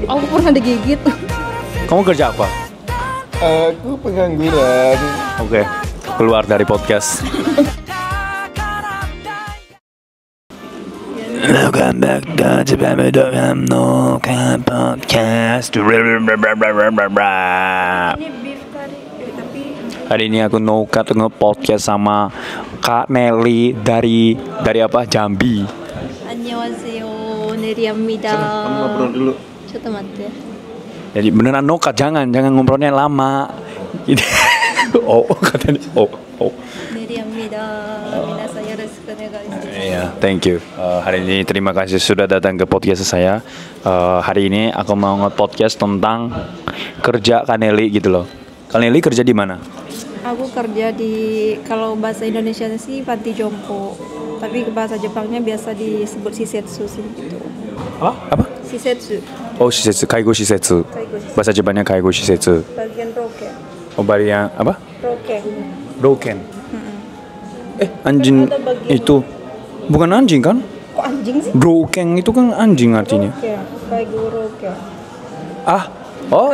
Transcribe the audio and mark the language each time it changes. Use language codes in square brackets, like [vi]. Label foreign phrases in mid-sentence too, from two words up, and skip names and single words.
[id] Aku pernah digigit. Kamu kerja apa? Aku pengangguran. Oke, keluar dari podcast. [en] Welcome back to No Podcast. [id] Ini beef kari, tapi Hari ini aku no-cut nge-podcast sama Kak Nelly dari apa? Jambi. [ko] 안녕하세요. 네리입니다. [id] Kamu ngobrol dulu. Coba mati. Jadi beneran no-cut, jangan ngobrolnya lama. Oh, katanya oh. [ja] 네리입니다. 皆さん よろしく お願いします. [id] Iya, [en] thank you. [id] Hari ini terima kasih sudah datang ke podcast saya. Hari ini aku mau nge-podcast tentang kerja Kak Nelly gitu loh. Kak Nelly kerja di mana? Aku kerja di, kalau bahasa Indonesia sih panti jompo, tapi bahasa Jepangnya biasa disebut shisetsu sih gitu. Apa? Shisetsu, [ja] Oh, 施設、介護 施設. [id] Bahasa Jepangnya [ja] 介護 施設. [id] bagian roken. Oh, bagian apa? Roken. Roken. Anjing Ada bagian- itu bukan anjing kan? Kok anjing sih? Roken itu kan anjing artinya. [ja] 老健、介護 老健. [id] Oh.